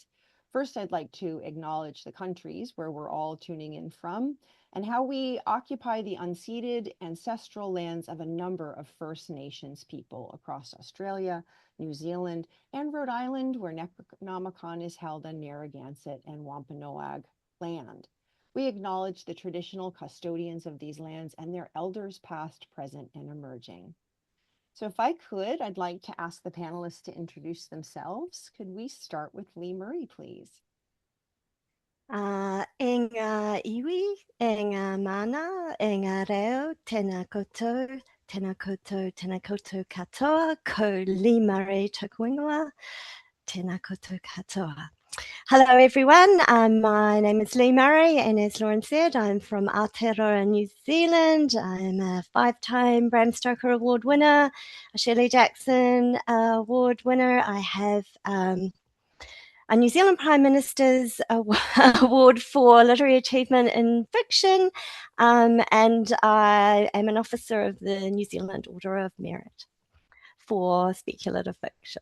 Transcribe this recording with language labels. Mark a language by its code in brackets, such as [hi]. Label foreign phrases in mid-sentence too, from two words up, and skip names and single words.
[en] First, I'd like to acknowledge the countries where we're all tuning in from and how we occupy the unceded ancestral lands of a number of First Nations people across Australia, New Zealand, and Rhode Island, where Necronomicon is held on Narragansett and Wampanoag land. We acknowledge the traditional custodians of these lands and their elders past, present, and emerging. So if I could, I'd like to ask the panelists to introduce themselves. Could we start with Lee Murray, please? [mi] E ngā iwi, e ngā mana, e ngā reo, tēnā koutou, tēnā koutou, tēnā koutou katoa, ko Lee Murray tōku ingoa, tēnā koutou katoa. [en] Hello everyone, my name is Lee Murray and as Lauren said, I'm from Aotearoa, New Zealand. I'm a 5-time Bram Stoker Award winner, a Shirley Jackson Award winner. I have a New Zealand Prime Minister's Award for Literary Achievement in Fiction, and I am an officer of the New Zealand Order of Merit for speculative fiction.